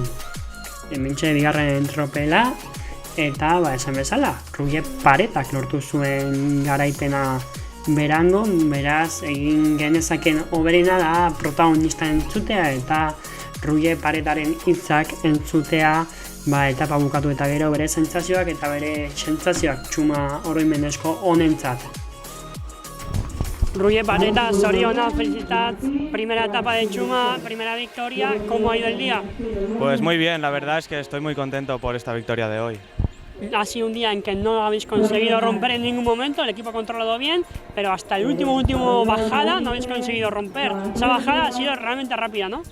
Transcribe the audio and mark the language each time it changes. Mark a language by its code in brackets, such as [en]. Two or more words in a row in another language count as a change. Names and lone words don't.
[eu] Hementxe bigarren tropela, eta esan bezala, Ruye Paretak lortu zuen garaipena berango, beraz egin genezaken hoberena da protagonista entzutea eta Ruye Paretaren hitzak entzutea, etapa bukatu eta gero bere sentsazioak eta bere sentsazioak txuma oroimenezko honentzat. Ruye Pareta, zorionak, felicitats, [es] primera etapa de Chuma, primera victoria, ¿cómo ha ido el día? Pues muy bien, la verdad es que estoy muy contento por esta victoria de hoy. Ha sido un día en que no habéis conseguido romper en ningún momento, el equipo ha controlado bien, pero hasta el último bajada no habéis conseguido romper. Esa bajada ha sido realmente rápida, ¿no?